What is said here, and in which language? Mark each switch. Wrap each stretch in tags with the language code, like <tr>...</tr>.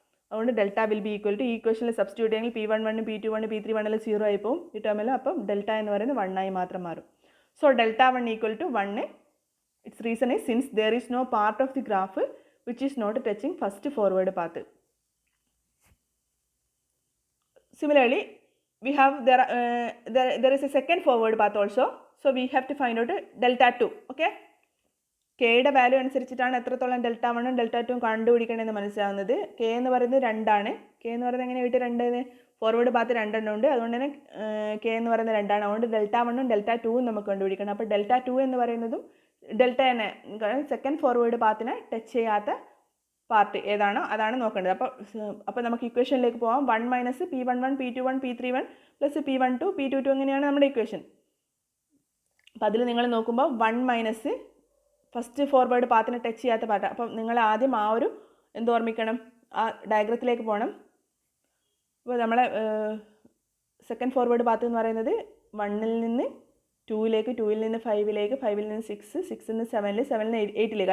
<ml>അതുകൊണ്ട് delta</ml> <en>will be equal to</en> <ml>ഈ ഇക്വേഷനിൽ സബ്സ്റ്റിറ്റ്യൂട്ട് ചെയ്യെങ്കിൽ P11 P21 P31 0 ആയി പോകും ഈ ടേമിൽ. അപ്പം ഡെൽറ്റ എന്ന് പറയുന്നത് 1 ആയി മാത്രം മാറും.</ml> <en>So Δ1 equal to 1. It's reason is since there is no part of the graph which is not touching first forward path. Similarly, we have there is a second forward path also. So we have to find out Δ2.</en> <ml>Okay, കെയുടെ value അനുസരിച്ചിട്ടാണ് എത്രത്തോളം Δ1ഉം Δ2ഉം കണ്ടുപിടിക്കണമെന്ന് മനസ്സിലാവുന്നത്. K എന്ന് പറയുന്നത് 2 ആണ്. K എന്ന് പറയുന്നത് എങ്ങനെ കിട്ടി? 2 ഫോർവേഡ് പാത്ത് 2 എണ്ണം ഉണ്ട്. അതുകൊണ്ട് തന്നെ കെ എന്ന് പറയുന്നത് 2 ആണ്. അതുകൊണ്ട് Δ1ഉം Δ2ഉം നമുക്ക് കണ്ടുപിടിക്കണം. അപ്പോൾ Δ2 എന്ന് പറയുന്നതും ഡെൽറ്റ തന്നെ സെക്കൻഡ് ഫോർവേഡ് പാത്തിനെ ടച്ച് ചെയ്യാത്ത പാർട്ട് ഏതാണോ അതാണ് നോക്കേണ്ടത്. അപ്പോൾ നമുക്ക് ഇക്വേഷനിലേക്ക് പോകാം. 1 minus P11 P21 P31 plus P12 P22 അങ്ങനെയാണ് നമ്മുടെ ഇക്വേഷൻ. അപ്പോൾ അതിൽ നിങ്ങൾ നോക്കുമ്പോൾ 1 മൈനസ് ഫസ്റ്റ് ഫോർവേഡ് പാത്തിനെ ടച്ച് ചെയ്യാത്ത പാർട്ട്. അപ്പം നിങ്ങൾ ആദ്യം ആ ഒരു ഓർമ്മിക്കണം? ആ ഡയഗ്രത്തിലേക്ക് പോകണം. അപ്പോൾ നമ്മളെ സെക്കൻഡ് ഫോർവേഡ് പാത്ത് എന്ന് പറയുന്നത് 1ൽ നിന്ന് 2ലേക്ക്, 2ൽ നിന്ന് 5ലേക്ക്, 5ൽ നിന്ന് 6, 6ൽ നിന്ന് 7, 7ൽ നിന്ന് 8ലേക്ക്.</ml>